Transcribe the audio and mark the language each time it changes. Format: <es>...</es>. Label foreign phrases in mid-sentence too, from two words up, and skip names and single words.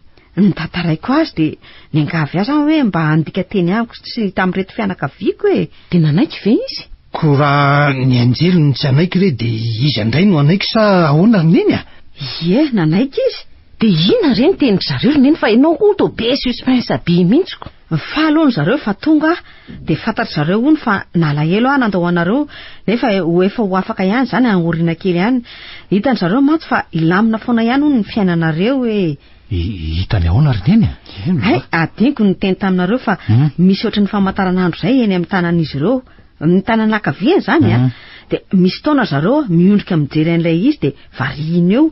<mg>Ny tantaraiko azy de niangavy azy hoe mba handika teny amiko sy tamin'reto fianakaviako e. De nanaiky ve izy? Ko raha ny anjely no tsy anaiky re de izy andray no anaiky sa ahoana ry neny a? Ie, nanaiky izy. De ina reny teny zareo ry neny fa ianao ho to be suspense be mihitsy ko. Fa aloha zareo fa tonga de fantatry zareo ony fa nalahelo nandao anareo nefa efa ho afaka ihany zany angorina kely ihany. Hitany zareo mantsy fa ilamina foana ihany ony ny fiainanareo hitany ahoana ry neny? Hay, adiniko ny teny taminareo fa misy ohatry ny famantaranandro zay eny amin'ny tanan'izy ireo, amin'ny tanan'ankaviany zany de misy taona zareo miondrika mijery an'ilay izy de variana eo.</mg>